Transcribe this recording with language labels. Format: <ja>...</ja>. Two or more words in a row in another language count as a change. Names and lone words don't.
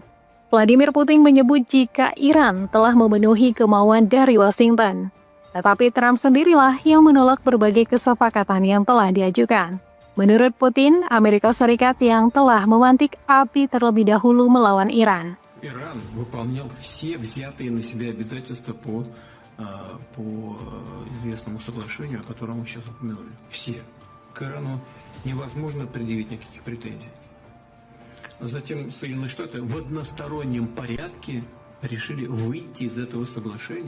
<id>Vladimir Putin menyebut jika Iran telah memenuhi kemauan dari Washington. Tetapi Trump sendirilah yang menolak berbagai kesepakatan yang telah diajukan. Menurut Putin, Amerika Serikat yang telah memantik api terlebih dahulu melawan Iran.</id> <ru>Иран выполнял все взятые на себя обязательства по известному соглашению, о котором мы сейчас упомянули. Все. К Ирану невозможно предъявить никаких претензий. Затем Соединенные Штаты в одностороннем порядке решили выйти из этого соглашения.</ru>